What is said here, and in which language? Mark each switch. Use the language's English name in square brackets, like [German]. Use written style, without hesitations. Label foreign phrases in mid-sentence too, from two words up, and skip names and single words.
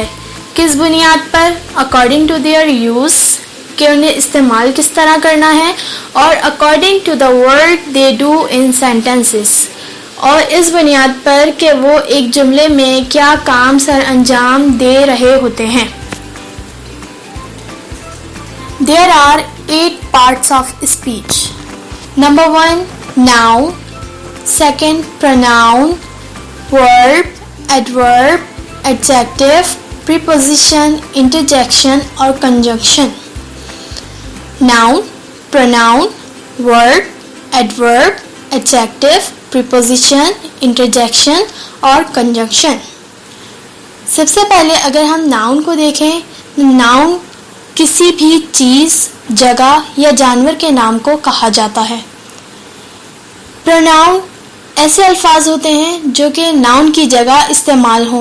[Urdu] کس بنیاد پر? [English] according to their use, [Urdu] کہ انہیں استعمال کس طرح کرنا ہے، اور [English] according to the work they do in sentences, [Urdu] اور اس بنیاد پر کہ وہ ایک جملے میں کیا کام سر انجام دے رہے ہوتے ہیں. [English] There are 8 parts of speech. Number 1, noun. Second, pronoun, verb, adverb, adjective, preposition, interjection और conjunction. Noun, pronoun, verb, adverb, adjective, preposition, interjection और conjunction. [Urdu] سب سے پہلے اگر ہم noun کو دیکھیں، noun کسی بھی چیز، جگہ یا جانور کے نام کو کہا جاتا ہے. پروناؤن ایسے الفاظ ہوتے ہیں جو کہ ناؤن کی جگہ استعمال ہوں.